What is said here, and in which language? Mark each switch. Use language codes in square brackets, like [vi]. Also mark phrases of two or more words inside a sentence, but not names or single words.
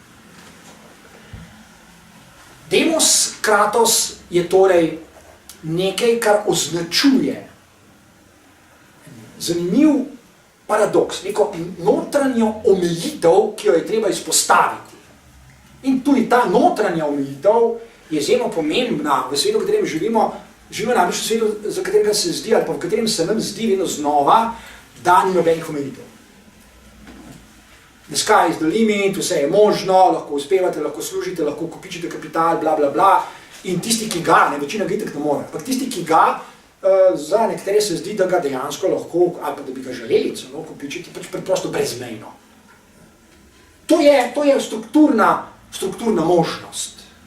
[el] δήμος κράτος [sl] je torej nekaj, kar označuje zanimiv paradoks, neko notranjo omejitev, ki jo je treba izpostaviti. In tudi ta notranja omejitev je izjemno pomembna v svetu, v katerem živimo namreč v svetu, za katerega se zdi, ali pa v katerem se nam zdi vedno znova, da ni nobenih omejitev. [en] The sky is the limit, [sl] vse je možno, lahko uspevate, lahko služite, lahko kopičite kapital, bla, bla, bla. In tisti, ki ga, večina ga itak ne more, ampak tisti, ki ga, za nekatere se zdi, da ga dejansko lahko, ali pa da bi ga želeli celo kopičiti, pač preprosto brezmejno. To je strukturna možnost.